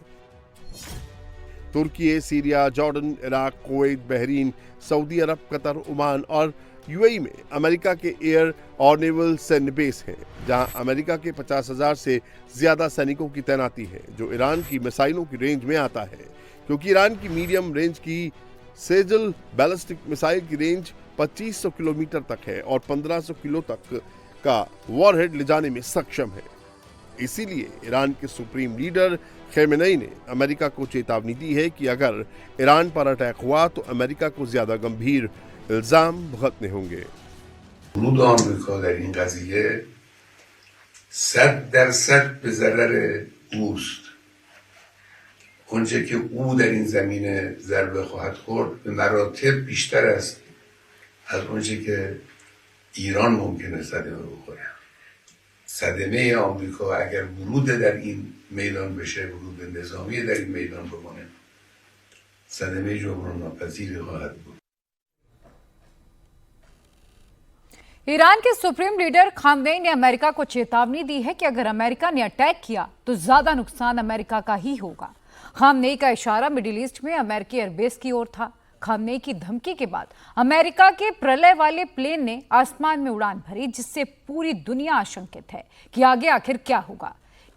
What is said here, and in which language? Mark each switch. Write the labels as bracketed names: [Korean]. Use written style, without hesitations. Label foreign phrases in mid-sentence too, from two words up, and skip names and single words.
[Hindi] तुर्की, सीरिया, जॉर्डन, इराक, कुवैत, बहरीन, सऊदी अरब, कतर, ओमान और UAE में अमेरिका के एयर और नेवल सैन्य बेस हैं, जहां अमेरिका के 50,000 से ज्यादा सैनिकों की तैनाती है, जो ईरान की मिसाइलों की रेंज में आता है, क्योंकि ईरान की [English] medium range [Hindi] की सेजल [English] ballistic missile [Hindi] की रेंज 2500 किलोमीटर तक है और 1500 किलो तक का वॉरहेड ले जाने में सक्षम है। इसीलिए ईरान के [English] supreme leader [Hindi] खमेनेई ने अमेरिका को चेतावनी दी है कि अगर ईरान पर अटैक हुआ तो अमेरिका को ज्यादा गंभीर इल्जाम भुगतने होंगे। [Persian] ورود آمریکا در این قضیه 100% به ضرر اوست. اونچه که او در این زمینه ضربه خواهد خورد به مراتب بیشتر است از اونچه که ایران ممکنه صدمه بخوره. صدمه آمریکا اگر ورود در این میدان بشه، ورود نظامی در این میدان بکنه، صدمه جبران ناپذیری خواهد بود. [Hindi] ईरान के [English] supreme leader [Hindi] खामनेई ने अमेरिका को चेतावनी दी है कि अगर अमेरिका ने अटैक किया तो ज्यादा नुकसान अमेरिका का ही होगा। खामनेई का इशारा मिडिल ईस्ट में अमेरिकी एयरबेस की ओर था। खामनेई की धमकी के बाद अमेरिका के प्रलय वाले प्लेन ने आसमान में उड़ान भरी, जिससे पूरी दुनिया आशंकित है कि आगे आखिर क्या होगा।